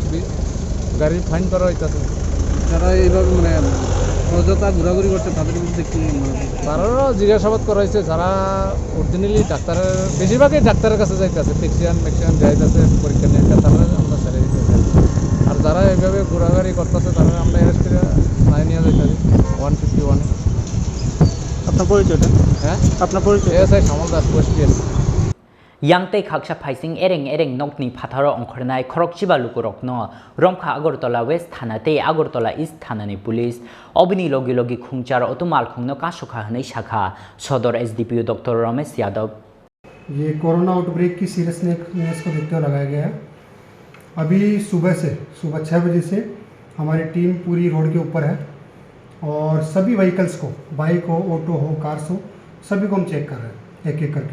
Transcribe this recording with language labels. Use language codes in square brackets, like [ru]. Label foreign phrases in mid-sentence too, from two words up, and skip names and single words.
[bn] গাড়ির ফাইন করা হইতাছে যারা এইভাবে মানে অযথা ঘোরাঘুরি করছে তাদের বিরুদ্ধে কি তারাও জিজ্ঞাসাবাদ করা হয়েছে যারা অরিজিনালি ডাক্তারের বেশিরভাগই ডাক্তারের কাছে যাইতেছে ম্যাক্সিমাম যাইতেছে পরীক্ষা নিরীক্ষা তারা আমরা ছেড়ে দিতেছে আর যারা এইভাবে ঘোরাঘুরি করতেছে তারা আমরা অ্যারেস্ট করে নাই নিয়ে যাইতেছি 151 আপনার পরিচয়টা হ্যাঁ আপনার পরিচয় এসআই শ্যামল দাস ওয়েস্ট [trp] Yangtei खाकसा फाइसिं एरें नकनि फाथारो अंखरनाय खरकचिबा लुकुरकनो रमखा अगरतला वेस्ट थाना ते अगरतला ईस्ट थानानि पुलिस अबिनि लगी लगी खुंचार अतुमाल खुंनो कासुखा हनै शाखा सदर एसडीपीओ डॉक्टर रमेश यादव [hi] ये कोरोना आउटब्रेक की सीरियसनेस को देखते हुए लगाया गया है। अभी सुबह 6 बजे से हमारी टीम पूरी रोड के ऊपर है और सभी व्हीकल्स को बाइक हो ऑटो हो कार्स हो सभी को हम चेक कर रहे हैं एक करके।